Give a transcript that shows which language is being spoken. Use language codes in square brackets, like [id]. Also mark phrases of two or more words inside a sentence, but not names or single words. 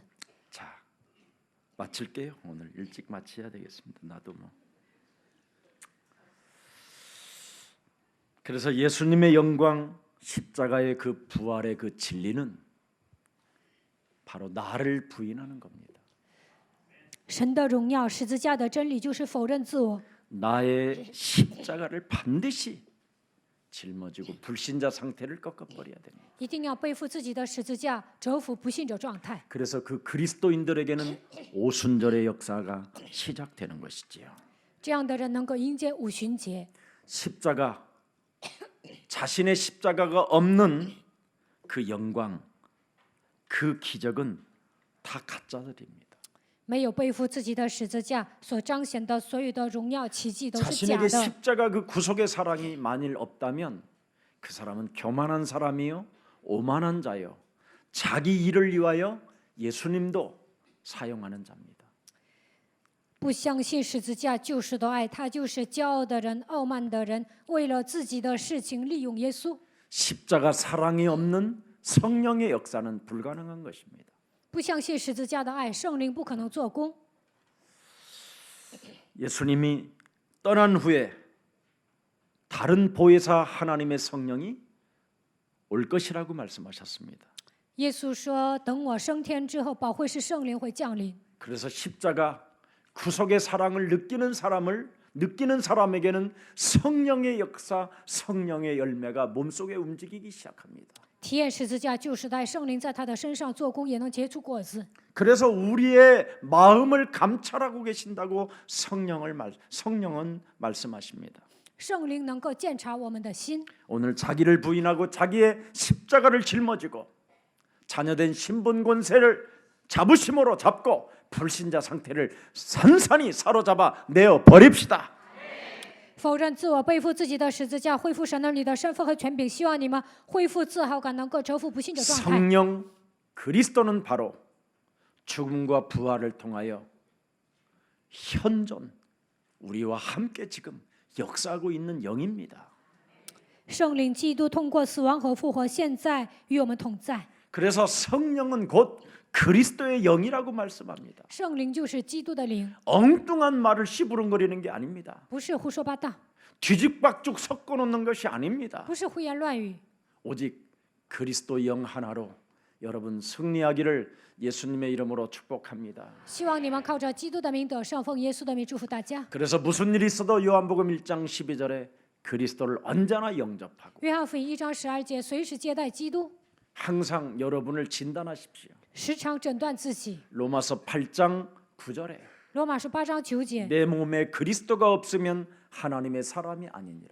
[ko] 자, 마칠게요. 오늘 일찍 마쳐야 되겠습니다. 나도 뭐. 그래서 예수님의 영광, 십자가의 그 부활의 그 진리는 바로 나를 부인하는 겁니다. [zh] 神的荣耀，十字架的真理就是否认自我。 [ko] 나의 십자가를 반드시 짊어지고 불신자 상태를 꺾어버려야 됩니다. [zh] 一定要背负自己的十字架，折服不信者状态。 [ko] 그래서 그 그리스도인들에게는 오순절의 역사가 시작되는 것이지요. [zh] 这样的人能够迎接五旬节。 [ko] 십자가, 자신의 십자가가 없는 그 영광, 그 기적은 다 가짜들입니다. [zh] 没有背负自己的十字架所彰显的所有的荣耀奇迹都是假 [ko] 자신에게 [zh] 的。 [ko] 십자가 그 구속의 사랑이 만일 없다면 그 사람은 교만한 사람이요, 오만한 자요, 자기 일을 위하여 예수님도 사용하는 자입니다. [zh] 不相信十字架救赎的爱，他就是骄傲的人、傲慢的人，为了自己的事情利用耶稣。 [ko] 십자가 사랑이 없는 성령의 역사는 불가능한 것입니다. [zh] 不相信十字架的爱，圣灵不可能做工。 [ko] 예수님이 떠난 후에 다른 보혜사 하나님의 성령이 올 것이라고 말씀하셨습니다. [zh] 耶稣说：“等我升天之后，保惠师圣灵会降临。 [ko] 그래서 십자가 구속의 사랑을 느끼는 사람에게는 성령의 역사, 성령의 열매가 몸속에 움직이기 시작합니다. [zh] 体验十字架救赎的爱，圣灵在他的身上做工，也能结出果子。 [ko] 그래서 우리의 마음을 감찰하고 계신다고 성령은 말씀하십니다. [zh] 圣灵能够鉴察我们的心。 [ko] 오늘 자기를 부인하고 자기의 십자가를 짊어지고 자녀된 신분 권세를 자부심으로 잡고 불신자 상태를 산산히 사로잡아 내어 버립시다. [zh] 否认自我，背负自己的十字架，恢复神儿女的身份和权柄。希望你们恢复自豪感，能够折服不信者状态。 [ko] 성령 그리스도는 바로 죽음과 부활을 통하여 현존 우리와 함께 지금 역사하고 있는 영입니다. [zh] 圣灵基督通过死亡和复活，现在与我们同在。 [ko] 그래서 성령은 곧 그리스도의 영이라고 말씀합니다. [zh] 圣灵就是基督的灵， [ko] 엉뚱한 말을 씨부름거리는 게 아닙니다. [zh] 不是胡说八道， [ko] 뒤죽박죽 섞어놓는 것이 아닙니다. [zh] 不是胡言乱语。 [ko] 오직 그리스도 영 하나로 여러분 승리하기를 예수님의 이름으로 축복합니다. [zh] 希望你们靠着基督的名得胜，奉耶稣的名祝福大家。 [ko] 그래서 무슨 일이 있어도 요한복음 1장 12절에 그리스도를 언제나 영접하고 [zh] 约翰福音1章12节，随时接待基督， [ko] 항상 여러분을 진단하십시오. [zh] 时常诊断自己。 [ko] 로마서 8장 9절에 [zh] 罗马书8章9节， [ko] 내 몸에 그리스도가 없으면 하나님의 사람이 아니니라.